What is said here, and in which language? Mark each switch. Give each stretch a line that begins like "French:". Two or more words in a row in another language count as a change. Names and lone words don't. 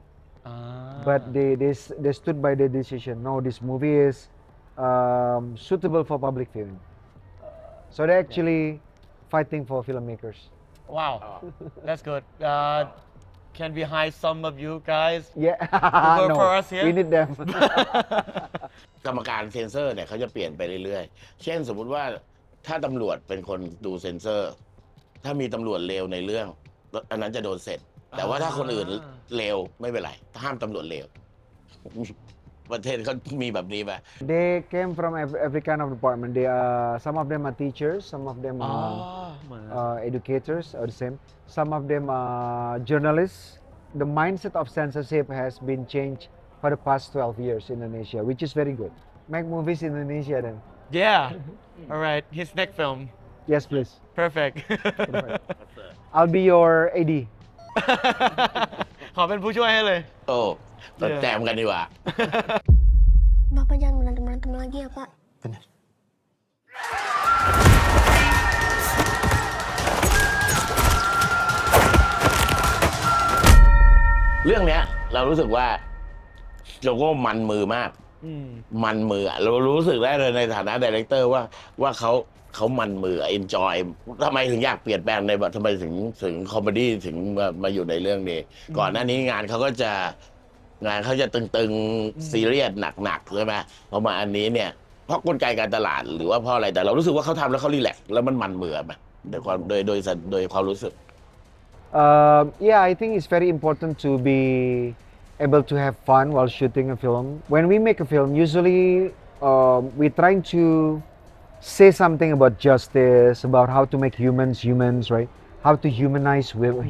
English: But they stood by their decision. No, this movie is suitable for public viewing. So they're actually fighting for filmmakers. Wow. That's good. Can we hire some of you guys? Yeah, work no, for us here? we need them.
Thai: กรรมการเซ็นเซอร์เนี่ยเขาจะเปลี่ยนไปเรื่อยๆ เช่นสมมุติว่าถ้าตำรวจเป็นคนดูเซ็นเซอร์ ถ้ามีตำรวจเลวในเรื่อง อันนั้นจะโดนเสร็จ แต่ว่าถ้าคนอื่นเลวไม่เป็นไรห้ามตำรวจเลว ประเทศเขามีแบบนี้ไหม
English: They came from every kind of department. Some of them are teachers, some of them are educators, or the same. Some of them are journalists. The mindset of censorship has been changed for the past 12 years in Indonesia, which is very good. Make movies in Indonesia then. Yeah. All right. His next film. Yes, please. Perfect. I'll be your AD.
Thai: ขอเป็นผู้ช่วยให้เลย โอ้แจมกันดีกว่า
Indonesian: Bapak jangan berantem-berantem lagi ya, Pak. Bener.
Thai: เรื่องเนี้ยเรารู้สึกว่าโจโก้มันมือมาก มันมืออะเรารู้สึกได้เลยในฐานะดีเรค เตอร์ว่าเขามันมือเอนจอยทำไมถึงอยากเปลี่ยนแปลงในแบบทำไมถึงคอมเมดี้ถึงมาอยู่ในเรื่องนี้ ก่อนหน้านี้งานเขาจะตึงๆซีเรียสหนักๆใช่ไหมพอมาอันนี้เนี่ยเพราะกลไกการตลาดหรือว่าเพราะอะไรแต่เรารู้สึกว่าเขาทำแล้วเขารีแลกซ์แล้วมันมือไหมโดยความรู้สึก
English: Yeah, I think it's very important to be able to have fun while shooting a film. When we make a film, usually we're trying to say something about justice, about how to make humans, right? How to humanize human.